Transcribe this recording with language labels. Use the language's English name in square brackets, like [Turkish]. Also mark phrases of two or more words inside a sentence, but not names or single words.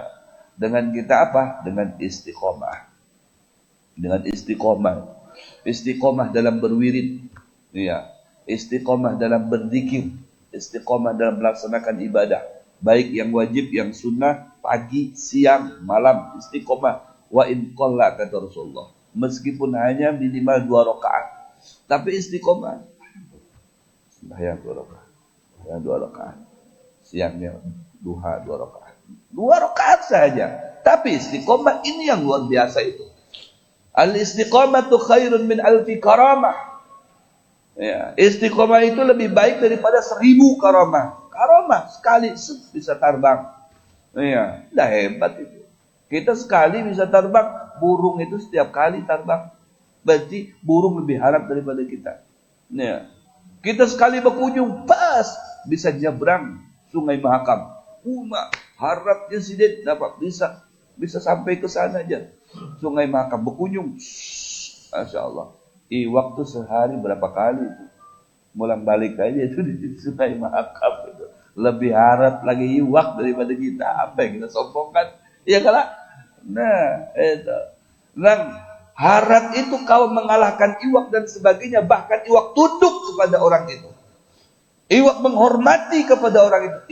[Indonesian] Dengan kita apa? Dengan istiqomah. Dengan istiqomah. Istiqomah dalam berwirid, ya. Istiqomah dalam berzikir, istiqomah dalam melaksanakan ibadah, baik yang wajib, yang sunnah, pagi, siang, malam, istiqomah. [Arabic] وإن قل, [Indonesian] kata Rasulullah, meskipun hanya minimal 2 rakaat, tapi istiqomah. Sembahyang 2 rakaat, sembahyang 2 rakaat, siangnya duha 2 rakaat, 2 rakaat saja, tapi istiqomah ini yang luar biasa itu. [Arabic] الاستقامة خير من ألف كرامة. [Indonesian] Ya, istiqamah itu lebih baik daripada 1000 karamah. Karamah sekali bisa terbang. Ya, dah hebat itu. Kita sekali bisa terbang, burung itu setiap kali terbang. Berarti burung lebih harap daripada kita. Ya. Kita sekali berkunjung, pas bisa nyebrang Sungai Mahakam. [Banjar] Harapnya Sidin dapat bisa sampai ke sana aja. [Indonesian] Sungai Mahakam berkunjung. [Arabic] ما شاء الله. [Indonesian] Waktu sehari berapa kali itu. [Banjar] Mulang balik aja itu di Sungai Mahakam itu. Lebih harap lagi iwak daripada kita. Apa yang kita sombongkan? [Indonesian] Iya kalah. Nah, itu. [Banjar] Nah, harap itu kau mengalahkan iwak dan sebagainya. Bahkan iwak tunduk kepada orang itu. Iwak menghormati kepada orang itu.